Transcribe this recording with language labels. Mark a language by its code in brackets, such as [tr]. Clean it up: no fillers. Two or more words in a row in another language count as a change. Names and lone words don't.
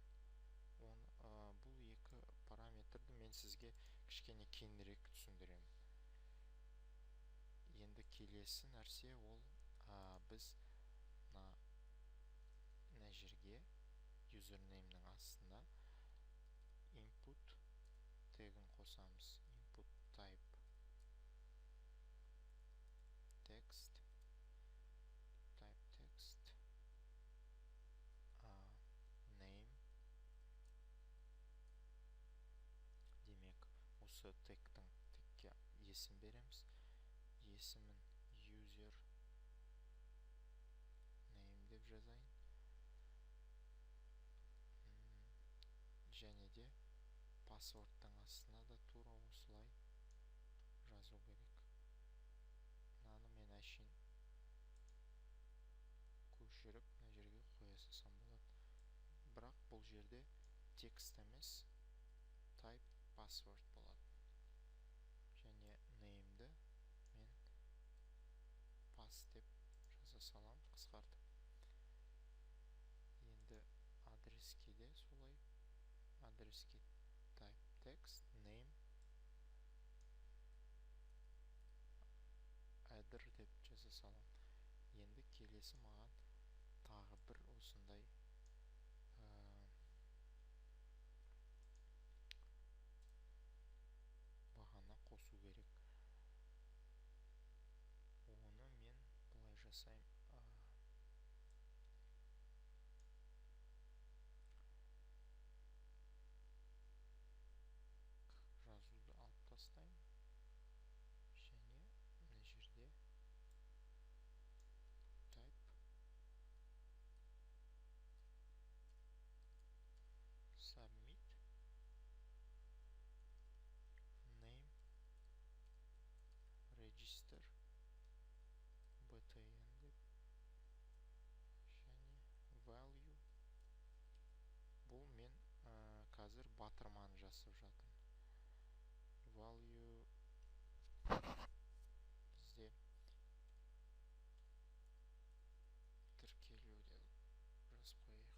[kk] Бұл екі параметрді мен сізге кішкене кеңірек түсіндіремін. Енді келесі нәрсе ол біз мына жерге username-нің астына input тегін қосамыз. [en] Input type text name. [kk] Демек, осы тегке есім береміз. Есімін [en] user name [kk] деп жазайын. Және де паспорттың астына да тура осылай жазу керек. Мынаны мен әшейін көшіріп мына жерге қоя салсам болады. Бірақ бұл жерде текст емес, [en] type password болады. [kk] Және name'ді мен pass деп жаза салам, қысқартып. Енді адреске де солай. Адреске [en] type text name addr [kk] деп жаза салам. Енді келесі маған тағы бір осындай бағана қосу керек. Оны мен былай жасайым. Жазуды алып тастайым. Және мына жерде [en] type submit name register btn [kk] деп және value. Бұл мен қазір батырманы жасап жатырмын. Value бізде тіркелу деп жазып қояйық.